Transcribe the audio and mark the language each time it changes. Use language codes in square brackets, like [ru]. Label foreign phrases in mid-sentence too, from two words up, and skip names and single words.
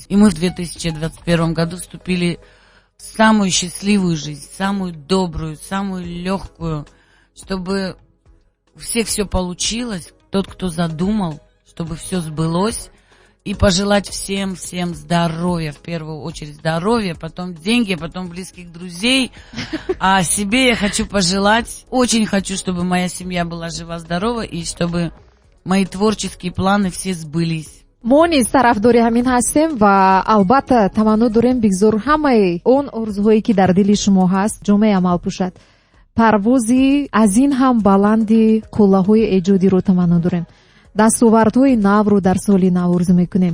[ru] И мы в 2021 году вступили в самую счастливую жизнь, самую добрую, самую легкую, чтобы у всех все получилось, тот, кто задумал, чтобы все сбылось. И пожелать всем здоровья, в первую очередь здоровья, потом деньги, потом близких друзей. А себе я хочу пожелать, очень хочу, чтобы моя семья была жива-здорова и чтобы мои творческие планы все сбылись. [tg] мо низ тарафдори ҳамин ҳастем ва албатта таманно дорем бигзор ҳамаи он орзуҳое ки дар дили шумо ҳаст ҷомеи амал пӯшад. парвози аз ин ҳам баланди қуллаҳои эҷодиро таманно дорем. дастовардҳои навро дар соли нав орзу мекунем.